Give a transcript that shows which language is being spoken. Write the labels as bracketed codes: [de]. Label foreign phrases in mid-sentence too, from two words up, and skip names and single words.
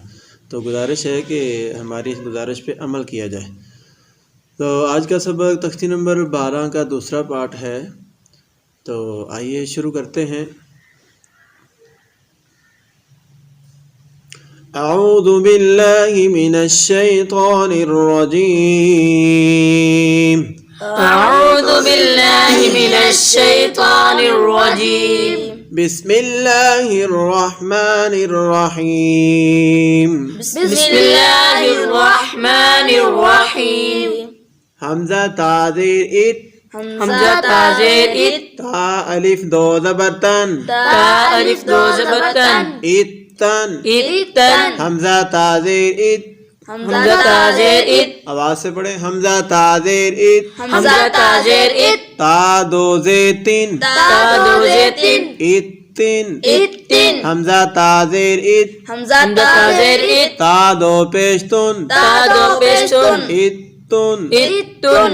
[ur] تو گزارش ہے کہ ہماری اس گزارش پہ عمل کیا جائے۔ تو آج کا سبق تختی نمبر 12 کا دوسرا پارٹ ہے، تو آئیے شروع کرتے ہیں۔ [ar] اعوذ باللہ من الشیطان الرجیم، اعوذ باللہ من الشیطان الرجیم، بسم اللہ الرحمن الرحیم، بسم اللہ الرحمن الرحیم۔ [ur] حمزہ تازیر ات، حمزہ تازیر ات، تا الف دو زبر تن، تا الف دو زبر تن، اتن، اتن، حمزہ تازیر ات، حمزہ تازیر ات، آواز سے پڑھیں، حمزہ تازیر ات، حمزہ تازیر ات، تا دو زیتن، تا دو زیتن، اتن، اتن، حمزہ تازیر ات، حمزہ تازیر ات، تا دو پیشتن، تا دو پیشتن، اتن، اتن،